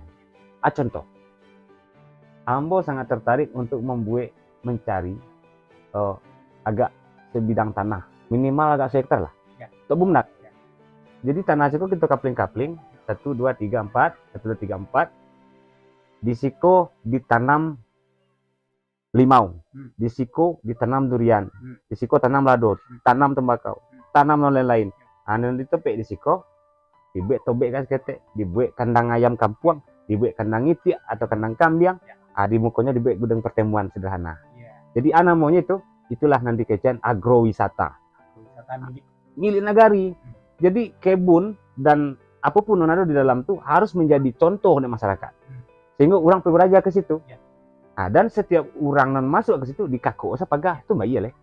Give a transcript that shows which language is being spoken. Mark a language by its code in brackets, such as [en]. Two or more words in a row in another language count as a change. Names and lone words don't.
[id] Contoh, Ambo sangat tertarik untuk mencari agak sebidang tanah, minimal agak hektar lah, untuk Bumnak. Jadi tanah itu kita kapling-kapling, 1, 2, 3, 4, 1, 2, 3, 4. [min] Di siko ditanam limau, di siko ditanam durian, di siko tanam lado, tanam tembakau, tanam lain-lain. Dan ditepek di siko, dibuat tobek kan ketek, dibuat kandang ayam kampung, dibuat kandang itik atau kandang kambing. [id] Di mukanya dibuat gudang pertemuan sederhana. Jadi namanya itulah nanti kecian agrowisata. Milik nagari. Jadi kebun dan apapun yang ada di dalam itu harus menjadi contoh untuk masyarakat. Sehingga orang berbelajar ke situ. Dan setiap orang yang masuk ke situ dikaku usah pagah itu bayi leh.